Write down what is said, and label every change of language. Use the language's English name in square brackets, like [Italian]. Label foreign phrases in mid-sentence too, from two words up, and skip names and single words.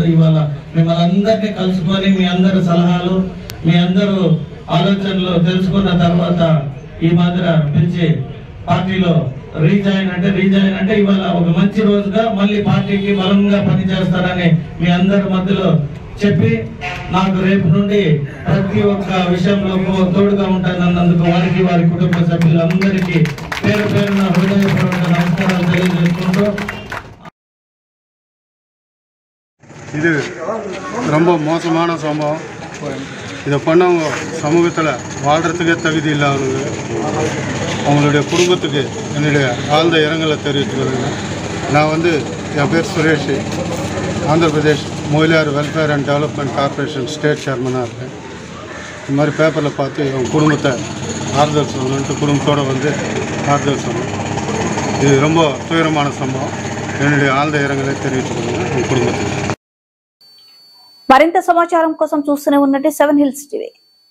[Telugu] ఇవాళ మిమ్మల్ని అందరినీ కలుసుకొని మీ అందరి సలహాలు, మీ అందరూ ఆలోచనలు తెలుసుకున్న తర్వాత ఈ మాదిర పిలిచి పార్టీలో రీజాయిన్ అంటే ఇవాళ ఒక మంచి రోజుగా మళ్ళీ పార్టీకి బలంగా పనిచేస్తారని మీ అందరి మధ్యలో చెప్పి నాకు రేపు నుండి ప్రతి ఒక్క విషయంలో తోడుగా ఉంటానన్నందుకు వారికి వారి కుటుంబ సభ్యులందరికీ పేరు పేరున హృదయపూర్వక నమస్కారాలు తెలియజేసుకుంటూ, [Tamil] இது ரொம்ப மோசமான சம்பவம். இதை பண்ணவங்க சமூகத்தில் வாழ்கிறதுக்கே தகுதி இல்லாதவங்க. அவங்களுடைய குடும்பத்துக்கு என்னுடைய ஆழ்ந்த இரங்கலை தெரிவித்துக்கிறேங்க. நான் என் பேர் சுரேஷ், ஆந்திர பிரதேஷ் மொயிலார் [English] welfare and development corporation state chairman [Tamil] இருக்கேன். இந்த மாதிரி பேப்பரில் பார்த்து அவங்க குடும்பத்தை ஆறுதல் சொல்லணுன்ட்டு குடும்பத்தோடு ஆறுதல் சொல்லணும். இது ரொம்ப துயரமான சம்பவம். என்னுடைய ஆழ்ந்த இரங்கலை தெரிவித்துக்கிறேங்க உங்கள் குடும்பத்துக்கு. [Telugu] మరింత సమాచారం కోసం చూస్తూనే ఉన్నట్టు 7 హిల్స్ టీవీ.